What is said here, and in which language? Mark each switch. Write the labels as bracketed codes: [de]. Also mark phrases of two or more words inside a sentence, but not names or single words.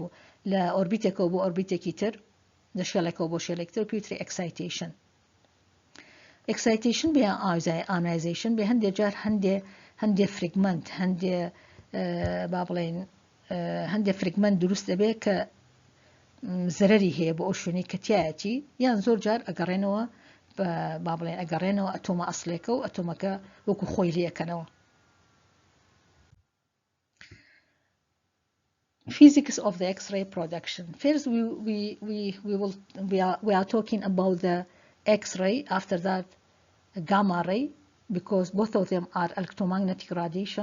[ckb] لە ئۆربیتێکەوە بۆ ئۆربیتێکی تر لە شێڵێکەوە بۆ شێڵێکتر پێوتری [en] excitation excitation [ckb] بێ ئاینایزیشن بێ هەندێک جار هەندێ فریگمنت هەندێ با بڵێن هەندێ فریگمنت دروست دەبێت کە زەرەری هەیە بۆ ئەو شوێنەی کە تایەتی یان زۆر جار ئەگەڕێنەوە با بڵێن ئەگەڕێنەوە ئەتۆمە ئەسلێکە و ئەتۆمەکە وەکو خۆی لێەکەنەوە. [en] Physics of the X-ray production. First, we are talking about the X-ray. After that, gamma ray, because both of them are electromagnetic radiation.